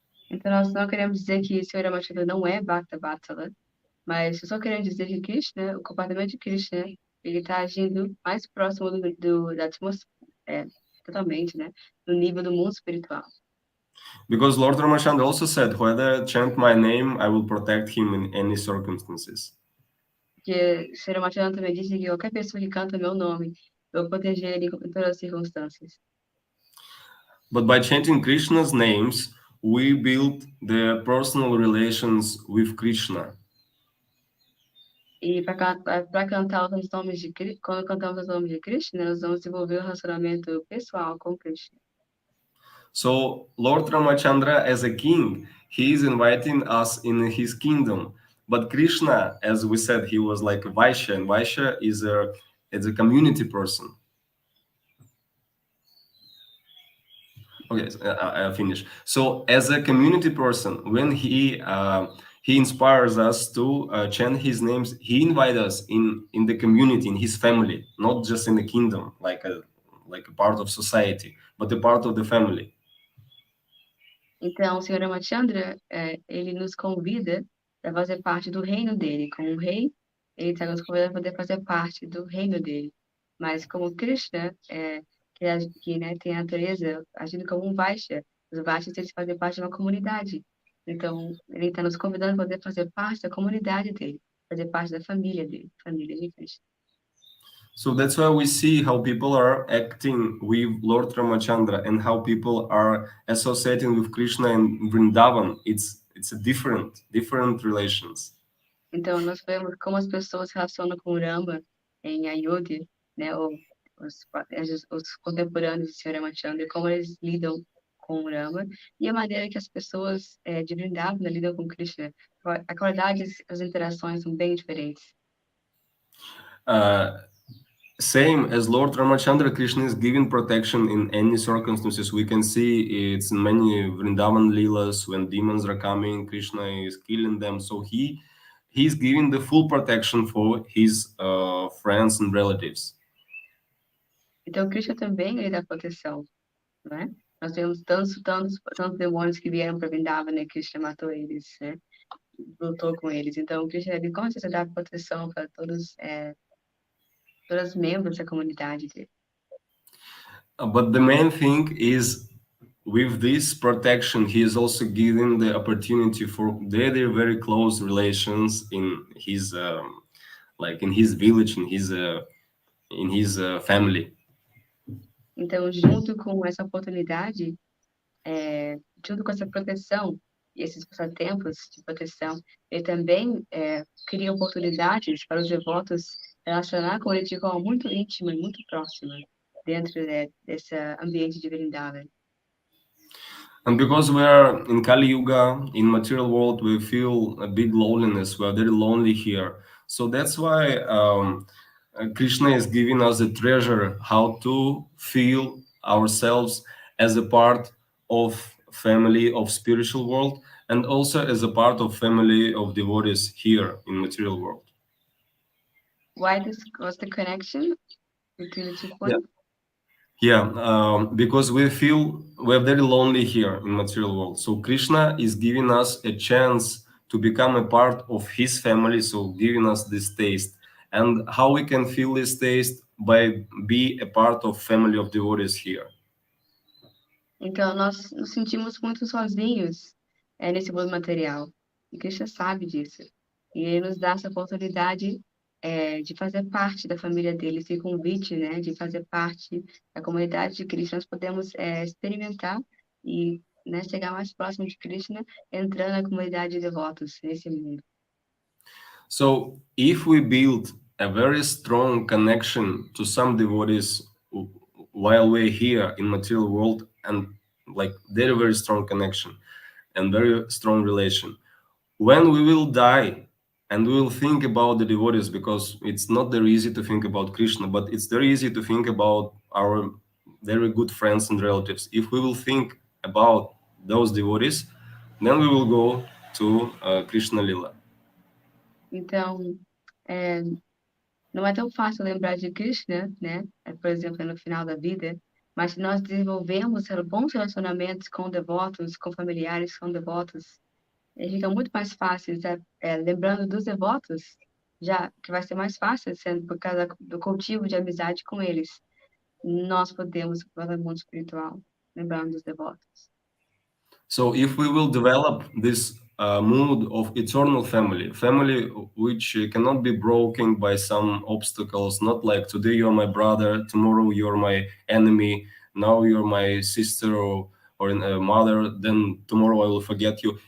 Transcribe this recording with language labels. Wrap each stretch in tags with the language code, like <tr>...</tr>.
<pt>Então, nós não queremos dizer que o Sr. Ramachandra não é Bhaktavatsala, mas só queremos dizer que Krishna, o comportamento de Krishna, ele está agindo mais próximo da atmosfera, totalmente, né, no nível do mundo espiritual.</pt> <en>Because Lord Ramachandra also said, whoever chant my name, I will protect him in any circumstances.</en> <pt>Porque Sr. Ramachandra também disse que qualquer pessoa que canta meu nome, eu vou proteger ele em todas as circunstâncias.</pt> <en>But by chanting Krishna's names, we build the personal relations with Krishna.</en> <pt>E para cantar os nomes de Krishna, quando cantamos os nomes de Krishna, nós vamos desenvolver um relacionamento pessoal com Krishna.</pt> <en>So Lord Ramachandra, as a king, he is inviting us in his kingdom. But Krishna, as we said, he was like Vaishya, and Vaishya is a community person. Okay, I finish. So as a community person, when he inspires us to chant his names, he invites us in the community, in his family, not just in the kingdom, like a part of society, but a part of the family.</en> <pt>Então, o Sr. Ramachandra, ele nos convida para fazer parte do reino dele. Como um rei, ele está nos convidando para poder fazer parte do reino dele. Mas como Krishna, que tem a natureza agindo como um Vaishya, os Vaishyas eles fazem parte de uma comunidade. Então, ele está nos convidando para poder fazer parte da comunidade dele, fazer parte da família dele, família de Krishna.</pt> <en>So that's why we see how people are acting with Lord Ramachandra and how people are associating with Krishna and Vrindavan. It's a different relations.</en> <pt>Então, nós vemos como as pessoas se relacionam com o Rama em Ayodhya, né, ou os contemporâneos de Sr. Ramachandra, como eles lidam com o Rama, e a maneira que as pessoas de Vrindavan lidam com Krishna. A qualidade das interações são bem diferentes.</pt> <en>Same as Lord Ramachandra, Krishna is giving protection in any circumstances. We can see it's in many Vrindavan Leelas when demons are coming, Krishna is killing them. So he's giving the full protection for his friends and relatives.</en> <pt>Então, Krishna também ele dá proteção, né? Nós temos tantos demônios que vieram para Vrindavan, né? Krishna matou eles, né? Lutou com eles. Então, Krishna ele com certeza dá proteção para todos os membros da comunidade dele.</pt> <en>But the main thing is, with this protection, he is also giving the opportunity for their very close relations in his, in his village, in his family.</en> <pt>Então, junto com essa oportunidade, junto com essa proteção e esses passatempos de proteção, ele também cria oportunidades para os devotos relacionar com ele de forma muito íntima e muito próxima dentro desse ambiente de Vrindavan.</pt> <en>And because we are in Kali Yuga, in material world, we feel a big loneliness. We are very lonely here. So that's why Krishna is giving us a treasure, how to feel ourselves as a part of family of spiritual world, and also as a part of family of devotees here in material world. What's the connection between the 2 points? Yeah, because we feel we're very lonely here in material world. So Krishna is giving us a chance to become a part of his family, so giving us this taste. And how we can feel this taste? By be a part of family of devotees here.</en> <pt>Então, nós nos sentimos muito sozinhos nesse mundo material. E Krishna sabe disso. E ele nos dá essa oportunidade de fazer parte da família dele, esse convite, né, de fazer parte da comunidade de Krishna. Nós podemos experimentar e, né, chegar mais próximo de Krishna, entrando na comunidade de devotos nesse mundo.</pt> <en>So if we build a very strong connection to some devotees while we're here in material world, and like very strong connection and very strong relation, when we will die and we will think about the devotees, because it's not very easy to think about Krishna, but it's very easy to think about our very good friends and relatives. If we will think about those devotees, then we will go to Krishna Lila.</en> <pt>Então, não é tão fácil lembrar de Krishna, né? Por exemplo, no final da vida, mas se nós desenvolvemos bons relacionamentos com devotos, com familiares, com devotos, fica muito mais fácil, lembrando dos devotos, já que vai ser mais fácil, sendo por causa do cultivo de amizade com eles. Nós podemos fazer o mundo espiritual, lembrando dos devotos.</pt> <en>So if we will develop this mood of eternal family which cannot be broken by some obstacles, not like today you're my brother, tomorrow you're my enemy, now you're my sister or mother, then tomorrow I will forget you.</en>